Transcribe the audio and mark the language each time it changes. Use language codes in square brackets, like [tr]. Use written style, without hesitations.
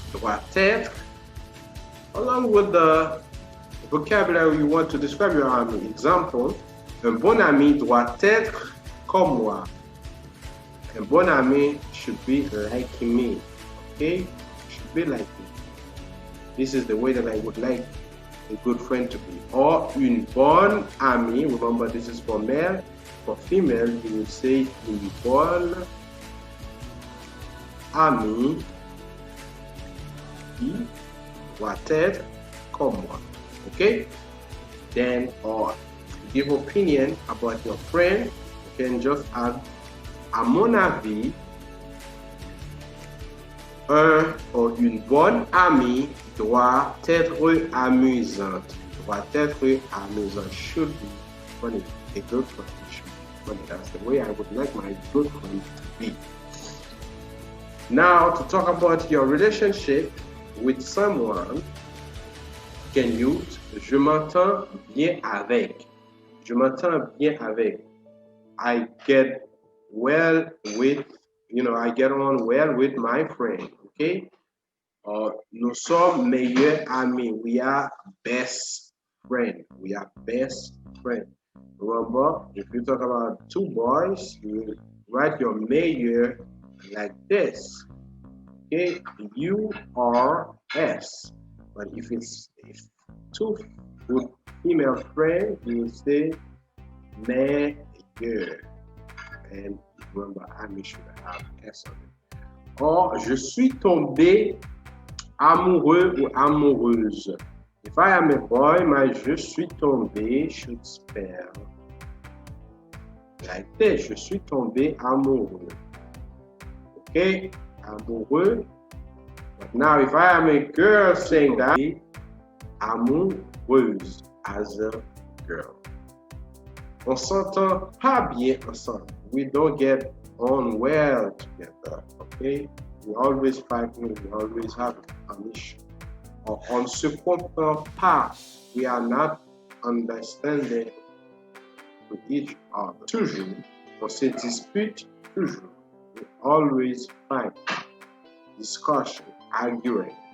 [fr] Doit être, [en] along with the vocabulary you want to describe your ami. Example, [fr] un bon ami doit être comme moi. Un bon ami [en] should be like me, okay? Should be like me. This is the way that I would like a good friend to be. Or [fr] une bonne amie, [en] remember this is for male. For female, you would say [fr] une bonne amie qui doit être comme moi. [en] Okay? Then, or give opinion about your friend, you can just add [fr] à mon avis, Un ou une bonne amie doit être amusante. Doit être amusant. [en] Should be funny. A good friend should be funny. That's the way I would like my good friend to be. Now, to talk about your relationship with someone, can use [fr] je m'entends bien avec. Je m'entends bien avec. [en] I get well with, I get on well with my friend. Okay? [fr] Nous sommes meilleurs amis. [en] We are best friend. We are best friend. Remember, if you talk about two boys, you write your meilleur like this. Okay, U R S. But if two good female friends, you say meilleur. And remember, I should have S on it. Or, [fr] je suis tombé amoureux ou amoureuse. [en] If I am a boy, my [fr] je suis tombé [en] should spell like this. [fr] Je suis tombé amoureux. [en] Okay, amoureux. But now, if I am a girl saying that, amoureuse as a girl. [fr] On s'entend pas bien ensemble. [en] We don't get on well together. Okay, we always fighting. We always have an issue. [fr] On se comprend pas. [en] We are not understanding to each other. [fr] Toujours, on se dispute toujours. [en] We always fight, discussion, arguing.